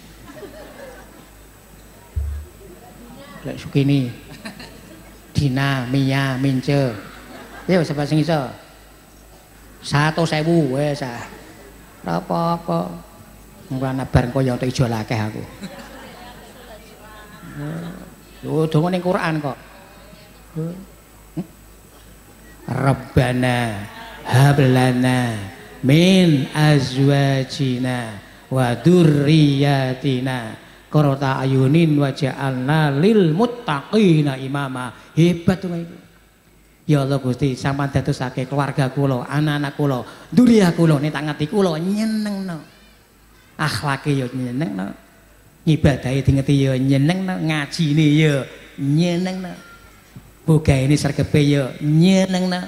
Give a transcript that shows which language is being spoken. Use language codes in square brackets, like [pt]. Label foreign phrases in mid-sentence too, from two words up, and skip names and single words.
[jv] Lek Sukini, Dina, Mia, Mince, ya siapa sing iso? 100.000 wes ah. Apa-apa. Mulane bareng kaya entuk ijo akeh aku. Lho donga ning Quran kok. [ar] ربنا هب لنا من أزواجنا وذرياتنا قرة أعين واجعلنا للمتقين إماما. [id] Hebat to itu. [jv] Ya Allah Gusti, sampean dadosake keluarga kula, anak-anak kula, dzurriyyah kula nek tak ngati kula nyenengno. Akhlake ya nyenengno. Ibadahe dingeti ya nyenengno, ngajine ya nyenengno. Bogaene sregepe ya nyenengno.